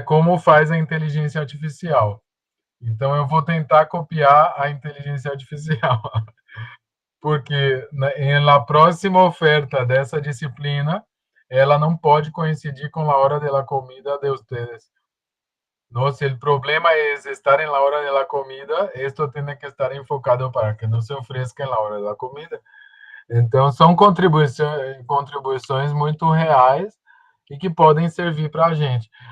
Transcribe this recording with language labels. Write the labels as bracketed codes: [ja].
[pt] Como faz a inteligência artificial. Então eu vou tentar copiar a inteligência artificial, porque na próxima oferta dessa disciplina, ela não pode coincidir com a hora de la comida de ustedes. [es] No, si el problema es estar en la hora de la comida, esto tiene que estar enfocado para que no se ofrezca en la hora de la comida. [pt] Então, são contribuições muito reais e que podem servir para a gente.